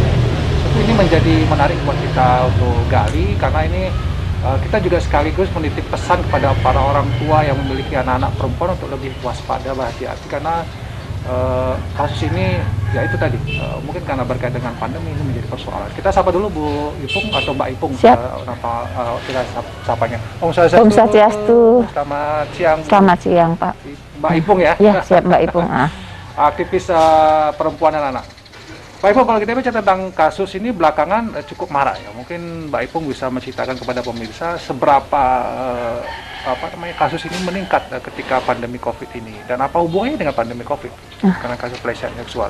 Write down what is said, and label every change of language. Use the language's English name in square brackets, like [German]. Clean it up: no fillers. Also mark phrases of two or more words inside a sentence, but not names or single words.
[Indonesian] Tentu ini menjadi menarik buat kita untuk gali, karena ini kita juga sekaligus menitip pesan kepada para orang tua yang memiliki anak-anak perempuan untuk lebih waspada, berhati-hati, karena kasus ini ya itu tadi mungkin karena berkaitan dengan pandemi ini menjadi persoalan. Kita sapa dulu Bu Ipung atau Mbak Ipung. Siap. Kita sapanya. Om Swastiastu. Selamat siang. Selamat siang, Pak. Mbak Ipung ya. Ya, siap Mbak Ipung. Aktivis perempuan dan anak. Mbak Ipung, kalau kita bicara tentang kasus ini belakangan cukup marak ya. Mungkin Mbak Ipung bisa menceritakan kepada pemirsa seberapa kasus ini meningkat ketika pandemi COVID ini, dan apa hubungannya dengan pandemi COVID karena kasus pelecehan seksual.